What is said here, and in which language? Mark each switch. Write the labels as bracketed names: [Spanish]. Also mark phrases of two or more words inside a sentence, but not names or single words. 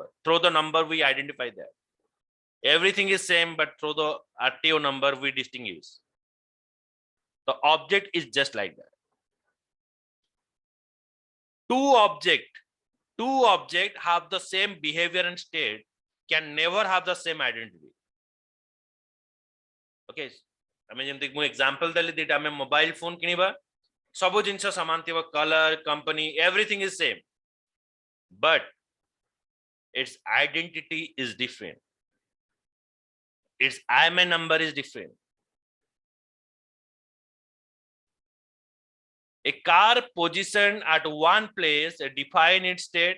[English] Through the number, we identify that. Everything is same, but through the RTO number, we distinguish. The object is just like that. Two object have the same behavior and state, can never have the same identity. [Odia] Okay, ଆମେ ଯେମିତି ମୁ ଏକ୍ଜାମ୍ପଲ ଦେଲି ଦିଟା ଆମେ ମୋବାଇଲ ଫୋନ କିଣିବା ସବୁ ଜିନିଷ ସମାନ ଥିବ [English] colour company everything is same but its identity is different, its IMEI number is different. A car positioned at one place define its state.